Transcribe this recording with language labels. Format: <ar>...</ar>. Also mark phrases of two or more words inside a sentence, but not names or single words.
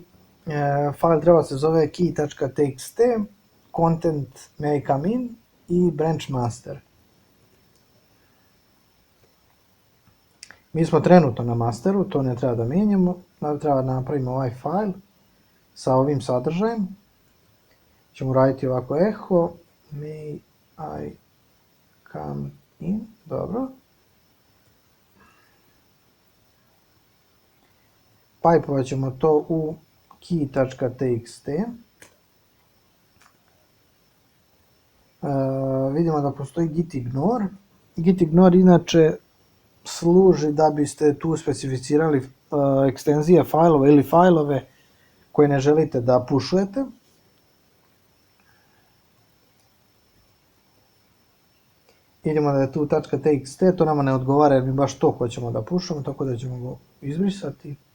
<bs>File treba se zove key.txt,</bs> <en>content may come in</en> <bs>i branch master. Mi smo trenutno na masteru, to ne treba da mijenjamo, treba da napravimo ovaj file sa ovim sadržajem. Ćemo raditi ovako echo,</bs> <en>may I come in,</en> <bs>dobro. Pipovat ćemo to u key.txt. Vidimo da postoji git ignore. Git ignore inače služi da biste tu specificirali ekstenzije failove ili failove koje ne želite da pušujete. Vidimo da je tu .txt, to nama ne odgovara jer mi baš to hoćemo da pušujemo, tako da ćemo go izbrisati.</bs>